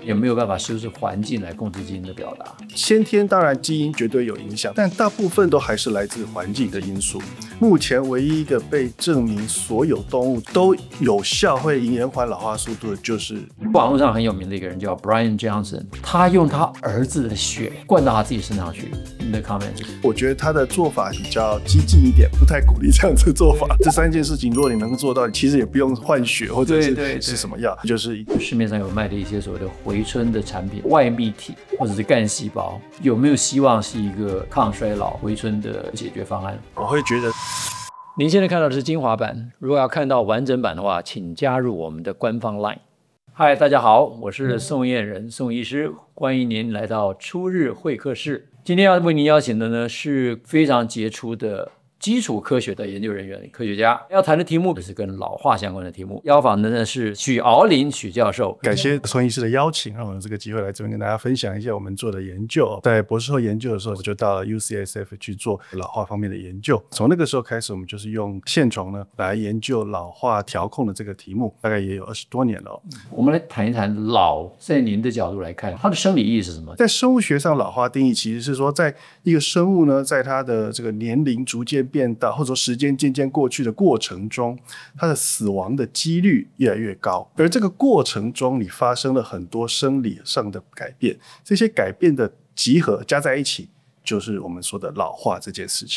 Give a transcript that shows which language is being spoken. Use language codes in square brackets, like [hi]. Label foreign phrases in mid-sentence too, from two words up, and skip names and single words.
[zh] 有沒有辦法修飾環境來控制基因的表達？先天當然基因絕對有影響，但大部分都還是來自環境的因素。目前唯一一個被證明所有動物都有效會延緩老化速度的，就是網絡上很有名的一個人叫 Brian Johnson， 他用他兒子的血灌到他自己身上去。你的 comment？我覺得他的做法比較激进一点，不太鼓勵這樣子的做法。這三件事情，如果你能做到，其實也不用換血或者是什么药，就是市面上有賣的一些所謂的回春的產品，外泌體或者是幹細胞，有沒有希望是一個抗衰老回春的解決方案？我會覺得。您現在看到的是精華版，如果要看到完整版的話，請加入我們的官方 LINE。嗨，大家好，我是宋晏仁宋醫師，歡迎您來到初日會客室。今天要為您邀請的呢是非常傑出的基礎科學的研究人員、科學家。要談的題目是跟老化相關的題目。邀訪的呢是許敖林許教授。感謝宋醫師的邀請，讓我有這個機會來這邊跟大家分享一下我們做的研究。在博士後研究的時候，我就到了 UCSF 去做老化方面的研究。從那個時候開始，我們就是用線蟲呢來研究老化調控的這個題目，大概也有20多年了。我們來談一談老，在您的角度來看，它的生理意義是什麼？在生物學上，老化定義其實是說，在一個生物呢，在它的這個年齡逐漸變大，或者說時間漸漸過去的過程中，它的死亡的幾率越來越高。而這個過程中，你發生了很多生理上的改變，這些改變的集合加在一起，就是我們說的老化這件事情。